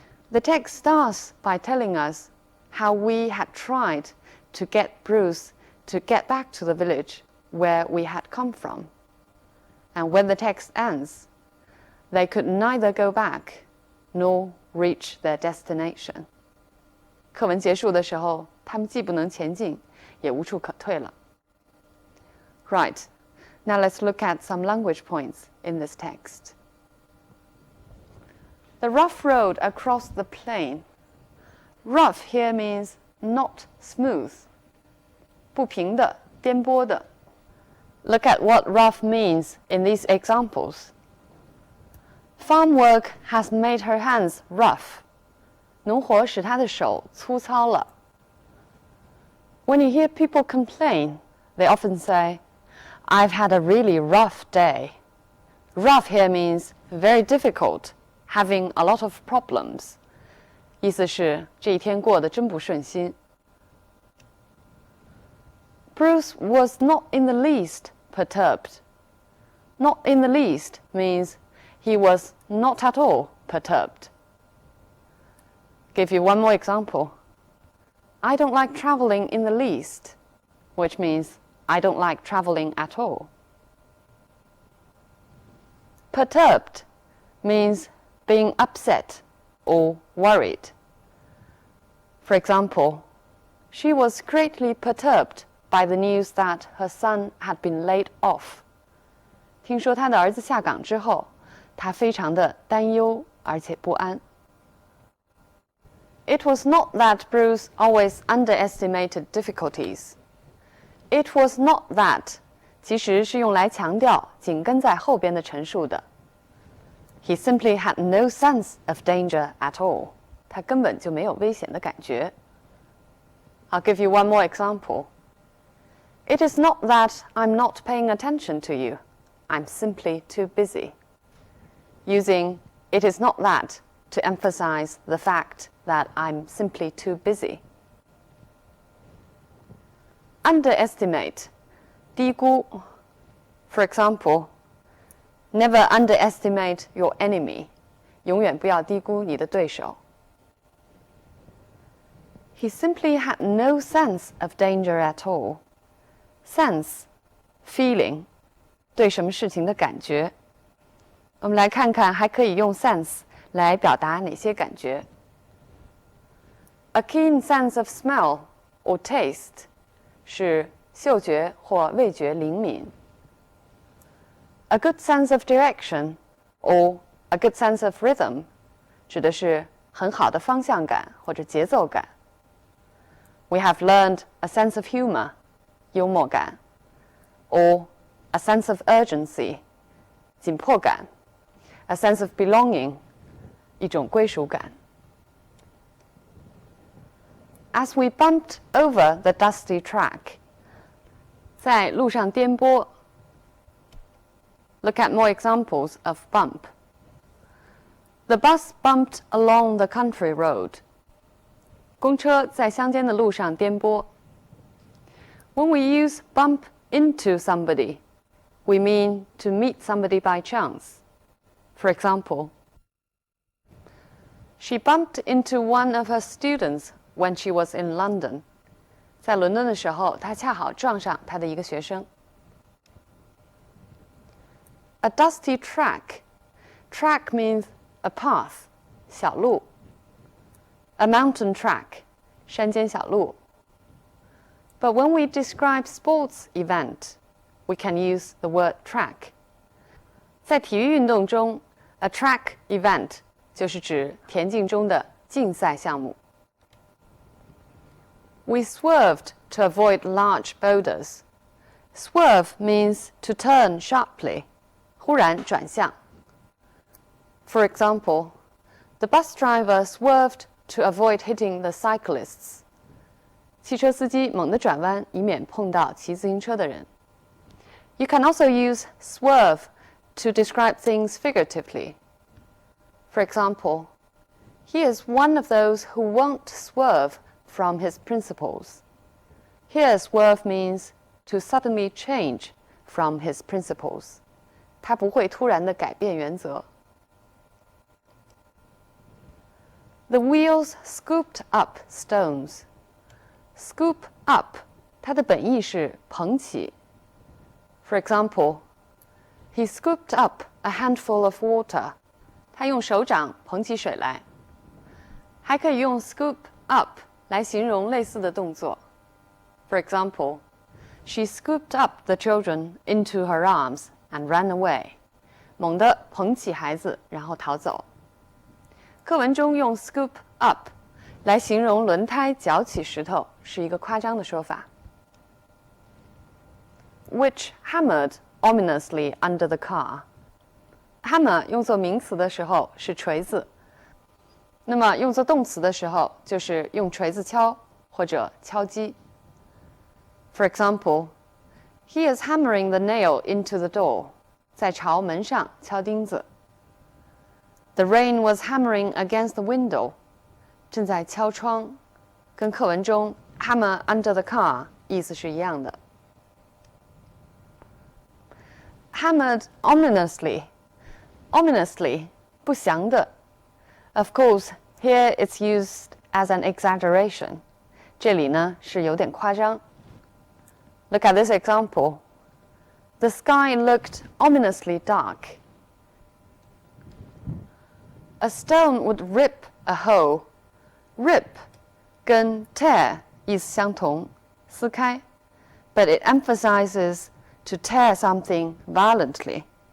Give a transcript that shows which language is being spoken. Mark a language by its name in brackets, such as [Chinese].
[English] The text starts by telling us how we had tried to get Bruce to get back to the village where we had come from. And when the text ends, they could neither go back nor reach their destination. [Chinese] 课文结束的时候，他们既不能前进，也无处可退了。 [English] Right, now let's look at some language points in this text. The rough road across the plain. Rough here means not smooth. [Chinese] 不平的，颠簸的。 [English] Look at what rough means in these examples. Farm work has made her hands rough. [Chinese] 农活使她的手粗糙了。 [English] When you hear people complain, they often say, I've had a really rough day. Rough here means very difficult, having a lot of problems. [Chinese] 意思是这一天过得真不顺心。 [English] Bruce was not in the least perturbed. Not in the least means he was not at all perturbed. Give you one more example. I don't like traveling in the least, which means I don't like traveling at all. Perturbed means being upset or worried. For example, she was greatly perturbed by the news that her son had been laid off. [Chinese] 听说她的儿子下岗之后，她非常的担忧而且不安。 [English] It was not that Bruce always underestimated difficulties. It was not that [Chinese] 其实是用来强调紧跟在后边的陈述的。 [English] He simply had no sense of danger at all. [Chinese] 他根本就没有危险的感觉。 [English] I'll give you one more example. It is not that I'm not paying attention to you. I'm simply too busy. Using it is not that to emphasize the fact that I'm simply too busy. Underestimate, 低估。 For example, never underestimate your enemy. [Chinese] 永远不要低估你的对手。 [English] He simply had no sense of danger at all. [Chinese] Sense, feeling, 对什么事情的感觉。我们来看看还可以用 sense 来表达哪些感觉。 [English] A keen sense of smell or taste [Chinese] 是嗅觉或味觉灵敏。 [English] A good sense of direction or a good sense of rhythm [Chinese] 指的是很好的方向感或者节奏感。 [English] We have learned a sense of humor 幽默感 or a sense of urgency 紧迫感 a sense of belonging 一种归属感。 As we bumped over the dusty track [Chinese] 在路上颠簸。 [English] Look at more examples of bump. The bus bumped along the country road. [Chinese] 公车在乡间的路上颠簸。 [English] When we use bump into somebody, we mean to meet somebody by chance. For example, she bumped into one of her students when she was in London. [Chinese] 在伦敦的时候，她恰好撞上她的一个学生。 [English] A dusty track. Track means a path, 小路。 A mountain track, 山间小路。 But when we describe sports event, we can use the word track. [Chinese] 在体育运动中 ， [English] a track event [Chinese] 就是指田径中的竞赛项目。 [English] We swerved to avoid large boulders. Swerve means to turn sharply, [Chinese] 忽然转向。 [English] For example, the bus driver swerved to avoid hitting the cyclists. [Chinese] 汽车司机猛地转弯，以免碰到骑自行车的人。 [English] You can also use swerve to describe things figuratively. For example, he is one of those who won't swerve from his principles. Here, swerve means to suddenly change from his principles. [Chinese] 他不会突然地改变原则。 [English] The wheels scooped up stones. Scoop up, [Chinese] 它的本意是捧起。 [English] For example, he scooped up a handful of water. [Chinese] 他用手掌捧起水来。还可以用 scoop up 来形容类似的动作。 [English] For example, she scooped up the children into her arms and ran away. [Chinese] 猛地捧起孩子，然后逃走。课文中用 scoop up 来形容轮胎搅起石头，是一个夸张的说法。 [English] Which hammered ominously under the car. [Chinese] Hammer 用作名词的时候是锤子，那么用作动词的时候就是用锤子敲或者敲击。 [English] For example, he is hammering the nail into the door. [Chinese] 在朝门上敲钉子。 [English] The rain was hammering against the window. [Chinese] 正在敲窗，跟课文中 [English] hammer under the car [Chinese] 意思是一样的。 [English] hammered ominously. Ominously, 不祥的. Of course, here it's used as an exaggeration. [Chinese] 这里呢是有点夸张. [English] Look at this example. The sky looked ominously dark. A stone would rip a hole. Rip 跟 tear 意思相同，撕开 but it emphasizes to tear something violently.